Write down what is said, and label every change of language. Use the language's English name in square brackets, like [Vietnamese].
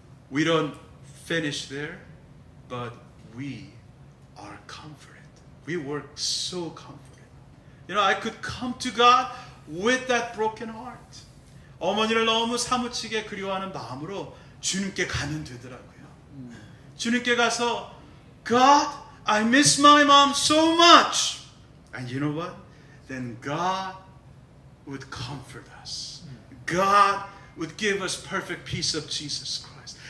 [English] We don't finish there, but we are comforted. We were so comforted. You know, I could come to God with that broken heart. [Korean] 어머니를 너무 사무치게 그리워하는 마음으로 주님께 가면 되더라고요. 주님께 가서 [English] God, I miss my mom so much. And you know what? Then God would comfort us. God would give us perfect peace of Jesus Christ.